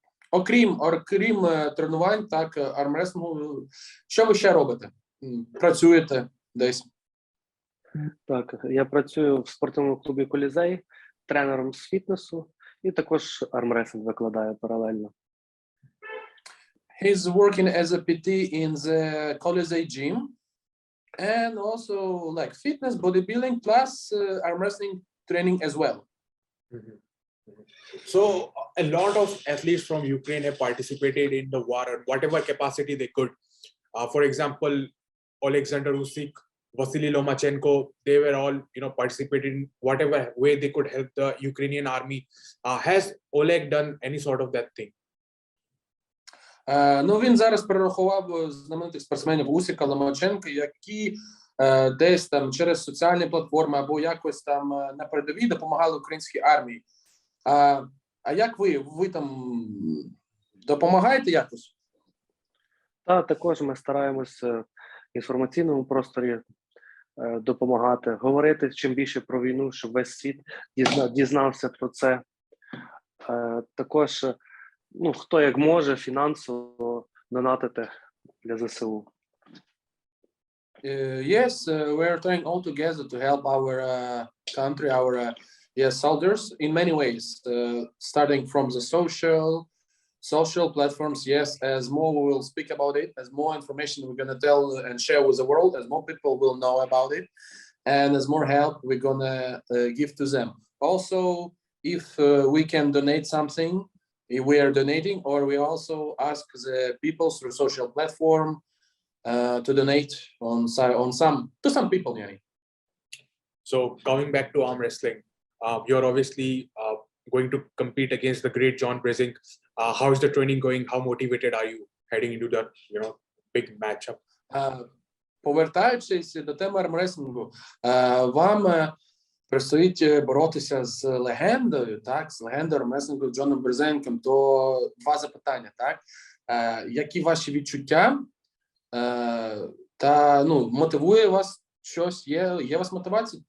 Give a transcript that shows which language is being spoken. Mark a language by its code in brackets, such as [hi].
[uk] Окрім тренувань, так, армрестлингу, що ви ще робите? Працюєте десь? Так, я працюю в спортивному клубі «Колізей», тренером з фітнесу і також армрестлинг викладаю паралельно. [en] He's working as a PT in the Colisée gym and also like fitness, bodybuilding, plus arm wrestling training as well. Mm-hmm. So a lot of athletes from Ukraine have participated in the war in whatever capacity they could. For example, Alexander Usyk, Vasyl Lomachenko, they were all participated in whatever way they could help the Ukrainian army. Has Oleg done any sort of that thing? [uk] Він зараз перерахував знаменитих спортсменів Усіка, Ломаченка, які десь там через соціальні платформи або якось там на передовій допомагали українській армії. А як ви там допомагаєте якось? Так, також ми стараємося в інформаційному просторі допомагати, говорити чим більше про війну, щоб весь світ дізнався про це. Також, хто як може фінансово донатити для ЗСУ. [en] Yes, we're trying all together to help our country, our soldiers in many ways, starting from the social platforms. Yes, as more we will speak about it, as more information we're going to tell and share with the world, as more people will know about it, and as more help we're going to give to them. Also, if we can donate something, we are donating, or we also ask the people through social platform to donate to some people. So coming back to arm wrestling, you're obviously going to compete against the great John Brzenk. How is the training going? How motivated are you heading into that, big matchup? [uk] Повертаючись до теми армрестлингу, вам предстоїть боротися з легендою, так, з легендою армрестлингу Джоном Брзенком. То два запитання, так? Які ваші відчуття? Та, мотивує вас щось? Є у вас мотивація?